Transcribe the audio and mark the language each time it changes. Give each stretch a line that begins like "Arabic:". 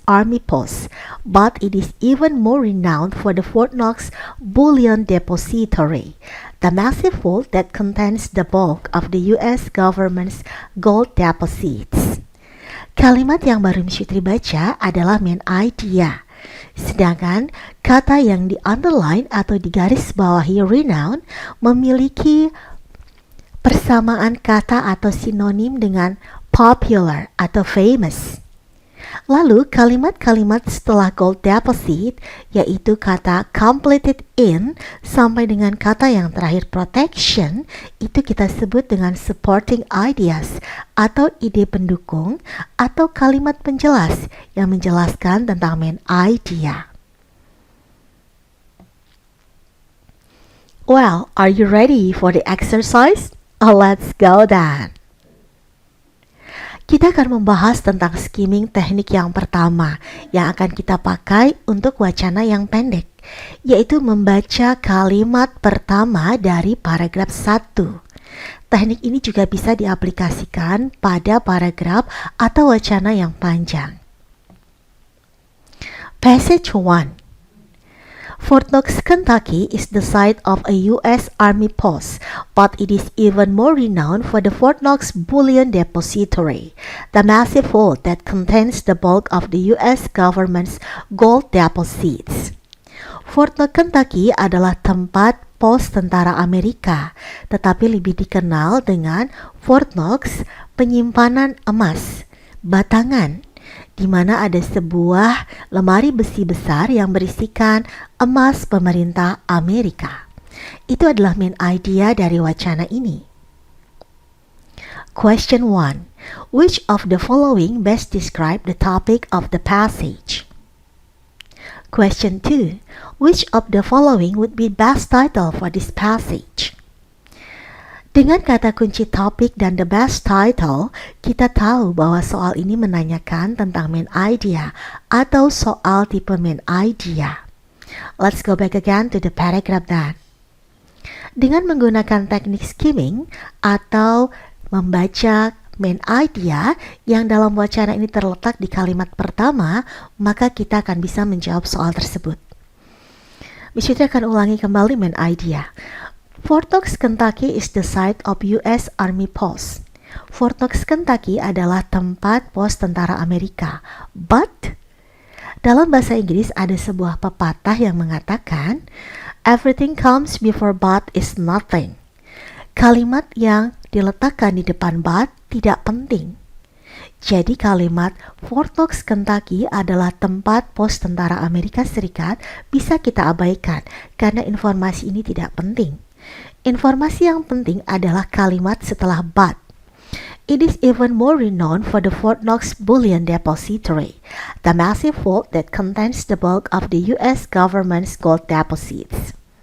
English: Army post, but it is even more renowned for the Fort Knox Bullion Depository, the massive vault that contains the bulk of the U.S. government's gold deposits.
Indonesian: Kalimat yang baru Miss Fitri baca adalah main idea. Sedangkan kata yang di-underline atau digarisbawahi renown memiliki persamaan kata atau sinonim dengan popular atau famous. Lalu kalimat-kalimat setelah gold deposit, yaitu kata completed in sampai dengan kata yang terakhir protection, itu kita sebut dengan supporting ideas atau ide pendukung atau kalimat penjelas yang menjelaskan tentang main idea.
English: Well, are you ready for the exercise? Let's go then.
Indonesian: Kita akan membahas tentang skimming teknik yang pertama yang akan kita pakai untuk wacana yang pendek, yaitu membaca kalimat pertama dari paragraf 1. Teknik ini juga bisa diaplikasikan pada paragraf atau wacana yang panjang. Passage 1.
English: Fort Knox, Kentucky is the site of a U.S. Army post, but it is even more renowned for the Fort Knox Bullion Depository, the massive vault that contains the bulk of the U.S. government's gold deposits.
Indonesian: Fort Knox, Kentucky adalah tempat pos tentara Amerika, tetapi lebih dikenal dengan Fort Knox, penyimpanan emas, batangan, di mana ada sebuah lemari besi besar yang berisikan emas pemerintah Amerika. Itu adalah main idea dari wacana ini.
English: Question 1. Which of the following best describe the topic of the passage? Question 2. Which of the following would be best title for this passage?
Indonesian: Dengan kata kunci topik dan the best title, kita tahu bahwa soal ini menanyakan tentang main idea atau soal tipe main idea.
English: Let's go back again to the paragraph then.
Indonesian: Dengan menggunakan teknik skimming atau membaca main idea yang dalam wacana ini terletak di kalimat pertama, maka kita akan bisa menjawab soal tersebut. Biswita akan ulangi kembali main idea.
English: Fort Knox, Kentucky is the site of U.S. Army post.
Indonesian: Fort Knox, Kentucky adalah tempat pos tentara Amerika. But, dalam bahasa Inggris ada sebuah pepatah yang mengatakan, everything comes before but is nothing. Kalimat yang diletakkan di depan but tidak penting. Jadi kalimat Fort Knox, Kentucky adalah tempat pos tentara Amerika Serikat bisa kita abaikan karena informasi ini tidak penting. Informasi yang penting adalah kalimat setelah but.
English: It is even more renowned for the Fort Knox Bullion Depository, the massive vault that contains the bulk of the U.S. government's gold deposits.